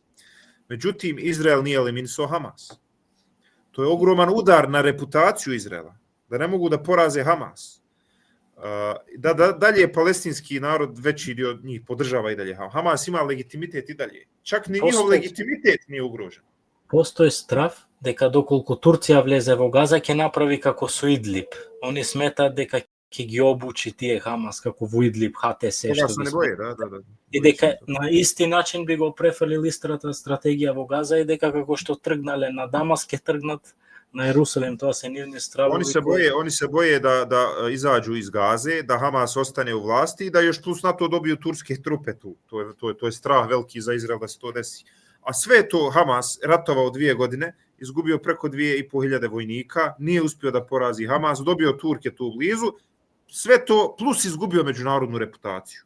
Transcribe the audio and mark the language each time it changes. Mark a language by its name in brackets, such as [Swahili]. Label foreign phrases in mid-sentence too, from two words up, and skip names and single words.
[Bosnian] Međutim, Izrael nije eliminisao Hamas. To je ogroman udar na reputaciju Izraela, da ne mogu da poraze Hamas. Da dalje palestinski narod, veći dio njih podržava i dalje Hamas, ima legitimitet i dalje. Čak ni njihov legitimitet nije ugrožen. [Macedonian] Постои страв дека доколку Турција влезе во Газа ќе направи како со Идлиб. Они сметаат дека ќе ги обучи тие Хамас како во Идлиб, ХТС, што се не бои, да. И дека на исти начин би го префрлил истата стратегија во Газа и дека како што тргнале на Дамаск ќе тргнат на Јерусалим, тоа се нивни стравови. [Bosnian] Oni se boje da izađu iz Gaze, da Hamas ostane u vlasti i da još plus na to dobiju turske trupe tu. To je strah veliki za Izrael da se to desi. A sve to Hamas ratovao 2 godine, izgubio preko 2.500 vojnika, nije uspio da porazi Hamas, dobio Turke tu blizu, sve to plus izgubio međunarodnu reputaciju.